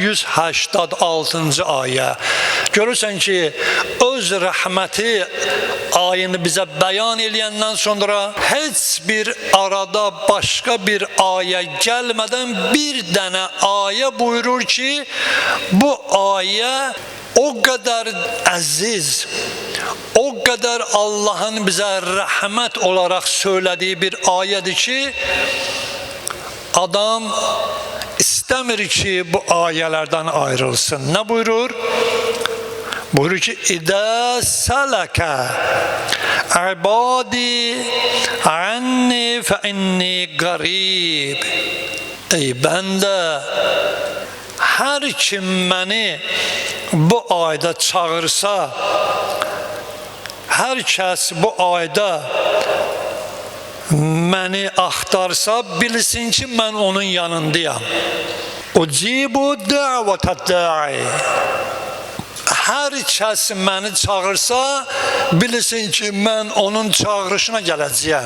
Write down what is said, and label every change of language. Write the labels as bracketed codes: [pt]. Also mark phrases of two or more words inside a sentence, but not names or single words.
[az] 186-cı ayə. Görürsən ki, öz rəhməti ayını bizə bəyan eləyəndən sonra heç bir arada başqa bir ayə gəlmədən bir dənə ayə buyurur ki, bu ayə [tr] o kadar aziz, o kadar Allah'ın bize rahmet olarak söylediği bir ayetdir ki, adam istemir ki bu ayelerden ayrılsın. Ne buyurur? [az] Buyurur ki, [ar] إذا سألك عبادي عني فإني قريب. [tr] Ey bende, her kim beni bu ayda çağırsa, [az] hər kəs bu ayda məni axtarsa, bilsin ki, mən onun yanındayam. [ar] أجيب دعوة الداع. [az] Hər kəs məni çağırsa, bilsin ki, mən onun çağırışına gələcəyəm.